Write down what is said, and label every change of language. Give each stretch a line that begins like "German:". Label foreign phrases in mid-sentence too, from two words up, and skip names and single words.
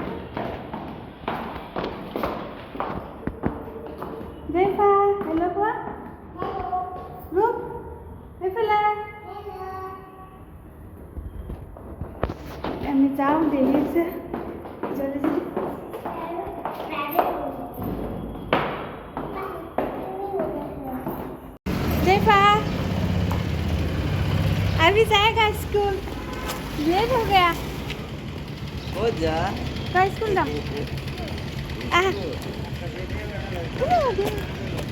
Assamese: জেফা হেল্ল' কোৱা। ৰূপ এইফালে আমি যাওঁ, দেৰি হৈছে। জলদি জলদি।
Hindi: जयफा अभी जाएगा स्कूल, लेट हो गया। हो जा का स्कूल जाओ।